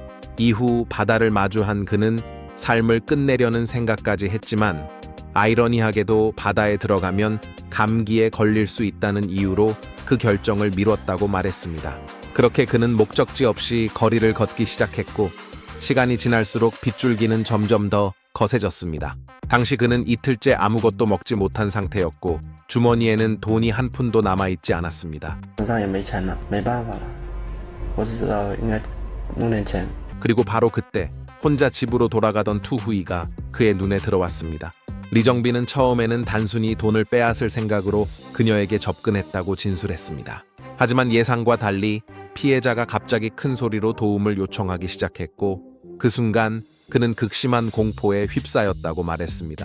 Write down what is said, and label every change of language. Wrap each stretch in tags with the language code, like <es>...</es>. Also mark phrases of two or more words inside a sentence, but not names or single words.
<ko>이후 바다를 마주한 그는 삶을 끝내려는 생각까지 했지만 아이러니하게도 바다에 들어가면 감기에 걸릴 수 있다는 이유로 그 결정을 미뤘다고 말했습니다. 그렇게 그는 목적지 없이 거리를 걷기 시작했고 시간이 지날수록 빗줄기는 점점 더 거세졌습니다. 당시 그는 이틀째 아무것도 먹지 못한 상태였고 주머니에는 돈이 한 푼도 남아있지 않았습니다.</ko> <zh>身上也没钱了没办法了我只知道应该弄点钱</zh> <ko>그리고 바로 그때 혼자 집으로 돌아가던 투후이가 그의 눈에 들어왔습니다. 리정빈은 처음에는 단순히 돈을 빼앗을 생각으로 그녀에게 접근했다고 진술했습니다. 하지만 예상과 달리 피해자가 갑자기 큰 소리로 도움을 요청하기 시작했고 그 순간 그는 극심한 공포에 휩싸였다고 말했습니다.</ko>